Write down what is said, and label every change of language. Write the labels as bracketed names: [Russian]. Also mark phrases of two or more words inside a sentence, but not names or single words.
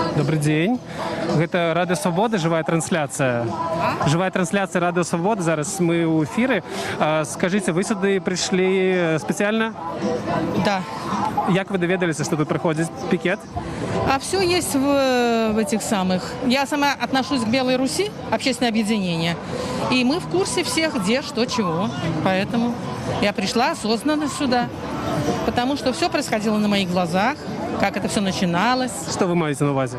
[Belarusian] добрый дзень. Гэта Радыё Свабода, жывая трансляцыя. Жывая трансляцыя Радыё Свабода, зараз мы ў эфіры. Скажыце, вы сюды прыйшлі спецыяльна? Да. Як вы даведаліся, што тут праходзіць пікет? [Russian] А все есть в этих самых. Я сама отношусь к Белой Руси, общественное объединение. И мы в курсе всех, где, что, чего. Поэтому я пришла осознанно сюда. Потому что все происходило на моих глазах, как это все начиналось. [Ukrainian] Что вы маете на увазе?